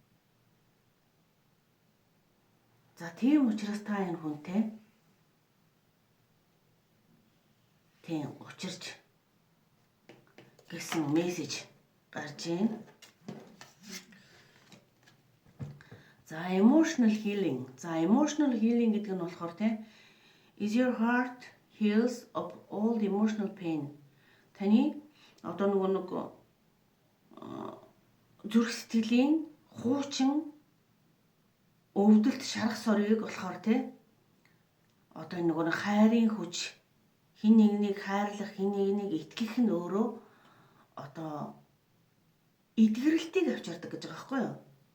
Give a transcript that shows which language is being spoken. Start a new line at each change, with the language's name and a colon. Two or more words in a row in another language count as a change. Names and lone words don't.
Mongolian: За тийм учраас та энэ хүнтэй тийм учирч гэсэн мессеж гарч байна.
English: За emotional healing. Emotional healing
Mongolian: гэдэг нь болохоор тийм
English: is your heart heals of all the emotional pain.
Mongolian: Таны одоо нэг зүрх сэтгэлийн хуучин өвдөлт шарах сорыг болохоор тийм одоо нэг хайрын хүч, хин нэгнийг хайрлах, хин нэгнийг итгэх нь өөрөө одоо эдгэрэлтийг авчирдаг гэж байгаа байхгүй юу?